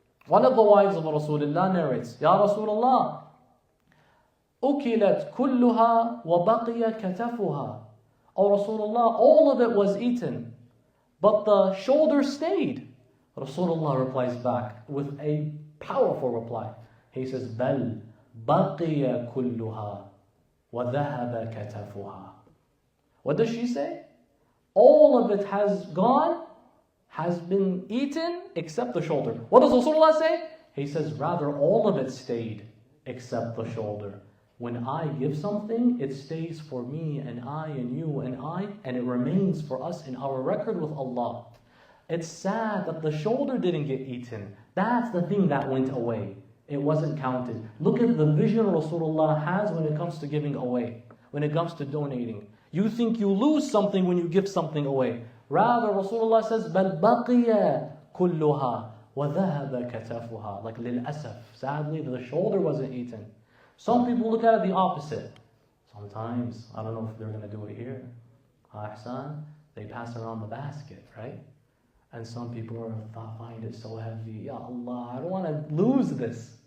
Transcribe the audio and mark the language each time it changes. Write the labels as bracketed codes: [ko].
[en] One of the wives of Rasulullah narrates, Ya Rasulullah, [ar] أُكِلَتْ كُلُّهَا وَبَقِيَ كَتَفُهَا. [en] Oh Rasulullah, all of it was eaten, but the shoulder stayed. Rasulullah replies back with a powerful reply. He says, [ar] بَلْ بَقِيَ كُلُّهَا وَذَهَبَ كَتَفُهَا. [en] What does she say? All of it has gone, has been eaten, except the shoulder. What does Rasulullah say? He says, rather all of it stayed, except the shoulder. When I give something, it stays for me and I and you and I, and it remains for us in our record with Allah. It's sad that the shoulder didn't get eaten. That's the thing that went away. It wasn't counted. Look at the vision Rasulullah has when it comes to giving away, when it comes to donating. You think you lose something when you give something away. Rather, Rasulullah says, [ar] بَلْ بَقِيَ كُلُّهَا وَذَهَبَ كَتَفُهَا. [en] Like, [ar] لِلْأَسَفْ. [en] Sadly, the shoulder wasn't eaten. Some people look at it the opposite. Sometimes, I don't know if they're going to do it here. Ahsan, they pass around the basket, right? And some people find it so heavy. Ya Allah, I don't want to lose this.